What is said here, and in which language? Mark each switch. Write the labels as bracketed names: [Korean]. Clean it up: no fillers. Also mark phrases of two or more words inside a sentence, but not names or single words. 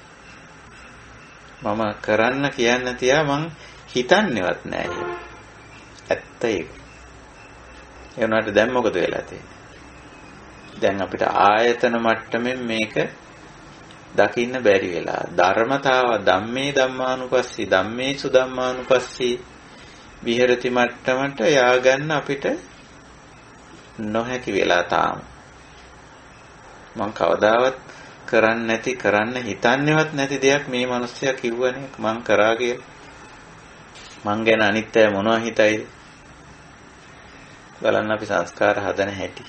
[Sinhala] මම කරන්න කියන්න තියා මං හිතන්නේවත් නෑ එහෙම. ඇත්ත ඒක. ඒ වුණාට දැන් මොකද වෙලා තියෙන්නේ? දැන් අපිට ආයතන මට්ටමින් මේක දකින්න බැරි වෙලා. ධර්මතාව [Pali] ධම්මේ ධම්මානුපස්සී ධම්මේසු ධම්මානුපස්සී විහෙරති [Sinhala] මට්ටමට යාගන්න අපිට නොහැකි වෙලා තාම. මං කවදාවත් කරන්න හිතන්නේවත් නැති දෙයක් මේ මිනිස්සයා කිව්වනේ මං කරා කියලා. මං ගැන අනිත් අය මොනවා හිතයිද? බලන්න අපි සංස්කාර හදන හැටි.